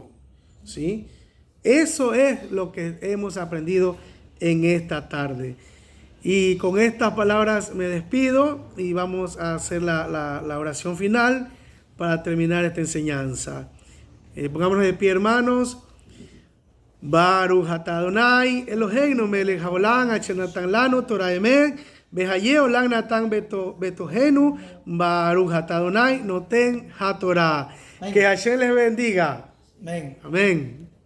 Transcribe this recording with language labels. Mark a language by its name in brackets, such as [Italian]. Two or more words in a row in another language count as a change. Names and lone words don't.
[Spanish] ¿Sí? Eso es lo que hemos aprendido en esta tarde. Y con estas palabras me despido y vamos a hacer la oración final para terminar esta enseñanza. Pongámonos de pie, hermanos. [Hebrew] ברוך אתה ה' אלהינו מלך העולם אשר נתן לנו תורה אמת וחיי עולם נתן בתוכנו. ברוך אתה ה' נותן התורה. [Spanish] Que Hashem les bendiga. Amén. Amén.